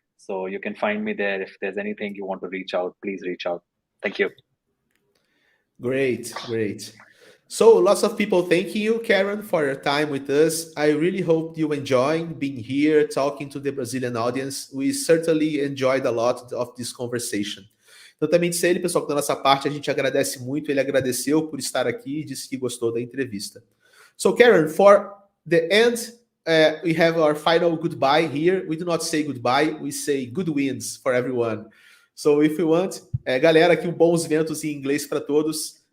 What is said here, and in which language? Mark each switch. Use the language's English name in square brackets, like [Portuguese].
[English] So you can find me there. If there's anything you want to reach out, please reach out. Thank you. Great. So lots of people thanking you, Karan, for your time with us. I really hope you enjoyed being here, talking to the Brazilian audience. We certainly enjoyed a lot of this conversation. [Portuguese] Então também disse ele, pessoal, que da nossa parte a gente agradece muito. Ele agradeceu por estar aqui e disse que gostou da entrevista. [English] So, Karan, for the end, we have our final goodbye here. We do not say goodbye, we say good winds for everyone. So, if you want, [Portuguese] galera, aqui bons ventos em inglês para todos.